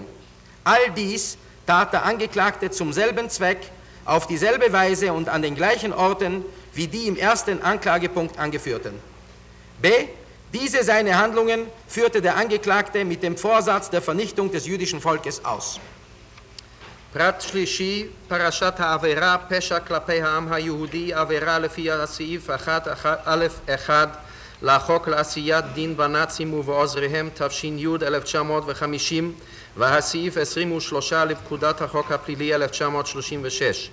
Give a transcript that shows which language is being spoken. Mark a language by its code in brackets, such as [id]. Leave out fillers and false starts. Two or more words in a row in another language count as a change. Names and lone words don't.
[de] All dies tat der Angeklagte zum selben Zweck, auf dieselbe Weise und an den gleichen Orten wie die im ersten Anklagepunkt angeführten. B. Diese seine Handlungen führte der Angeklagte mit dem Vorsatz der Vernichtung des jüdischen Volkes aus. [he] פרט שלישי, פרשת העבירה, פשע כלפי העם היהודי, עבירה לפי הסעיף 1א1 לחוק לעשיית דין בנאצים ובעוזריהם תש"י 1950, והסעיף 23 לפקודת החוק הפלילי 1936.